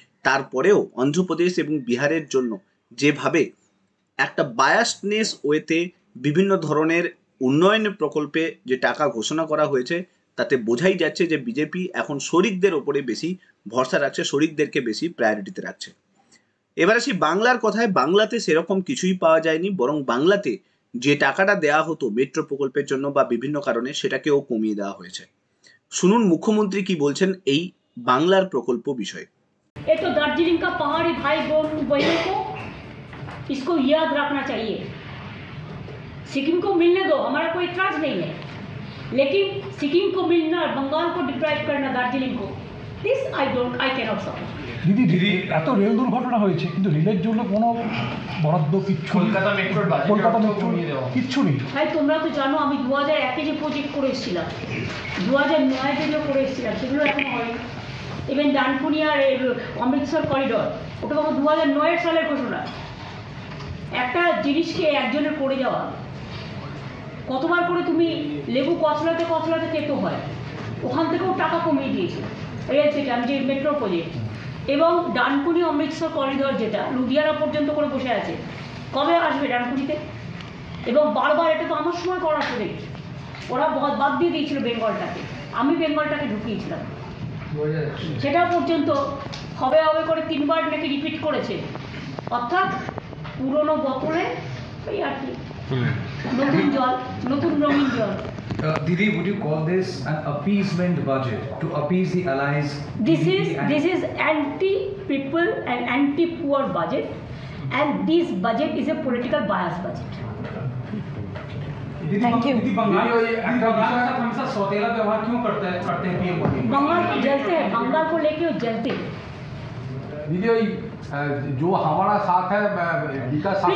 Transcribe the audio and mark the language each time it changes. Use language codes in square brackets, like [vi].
[bn] তারপরেও অন্ধ্রপ্রদেশ এবং বিহারের জন্য যেভাবে একটা বায়াসনেস ওয়েতে বিভিন্ন ধরনের উন্নয়ন প্রকল্পে যে টাকা ঘোষণা করা হয়েছে, তাতে বোঝাই যাচ্ছে যে বিজেপি এখন শরিকদের ওপরে বেশি ভরসা রাখছে, শরিকদেরকে বেশি প্রায়োরিটিতে রাখছে। এবার আসি বাংলার কথায়। বাংলাতে সেরকম কিছুই পাওয়া যায়নি, বরং বাংলাতে যে টাকাটা দেওয়া হতো মেট্রো প্রকল্পের জন্য বা বিভিন্ন কারণে সেটাকেও কমিয়ে দেওয়া হয়েছে। শুনুন মুখ্যমন্ত্রী কি বলছেন এই বাংলার প্রকল্প বিষয়ে। [hi] ये तो दार्जिलिंग का पहाड़ी भाई बहनों को इसको याद रखना चाहिए। सिक्किम को मिलने दो, हमारा कोई इतराज नहीं है, लेकिन सिक्किम को मिलना, बंगाल को डिप्राइव करना दार्जिलिंग को, [en] This I cannot support. [bn] দিদি এত রেল দুর্ঘটনা হয়েছে কিন্তু রেলের জন্য কোনো বরাদ্দ কিচ্ছু, কলকাতা মেট্রোর কলকাতা মেট্রো কিচ্ছু নেই। ভাই তোমরা তো জানো আমি 2001-এ যে প্রজেক্ট করে এসেছিলাম, 2009-এ যেগুলো করে এসেছিলাম সেগুলো এখনো হয়নি। ইভেন ডানকুনি আর অমৃতসর করিডর, ওটা তখন 2009 সালের ঘোষণা। একটা জিনিসকে একজনের করে যাওয়া, কতবার করে তুমি লেবু কচলাতে কচলাতে খেতে হয়, ওখান থেকেও টাকা কমিয়ে দিয়েছে রেল থেকে। আমি যে মেট্রো প্রজেক্ট এবং ডানকুনি অমৃতসর করিডর যেটা লুধিয়ানা পর্যন্ত করে বসে আছে, কবে আসবে ডানকুনিতে? এবং বারবার এটা তো আমার সময় করা প্রজেক্ট, ওরা বাদ দিয়ে দিয়েছিল বেঙ্গলটাকে, আমি বেঙ্গলটাকে ঢুকিয়েছিলাম। সেটা পর্যন্ত হবে হবে করে 3 বার নাকি রিপিট করেছে, অর্থাৎ পুরনো বোতলে এই আর কি নতুন জল, নতুন রঙিন জল। [en] Didi, would you call this an appeasement budget to appease the allies? This is anti-people and anti-poor budget, and this budget is a political bias budget. Thank you. [hi] दीदी बंगाल हमेशा सौतेला व्यवहार क्यों करते हैं पीएम मोदी? बंगाल को जलते हैं, बंगाल को लेके वो जलते हैं। दीदी जो हमारा साथ है विकास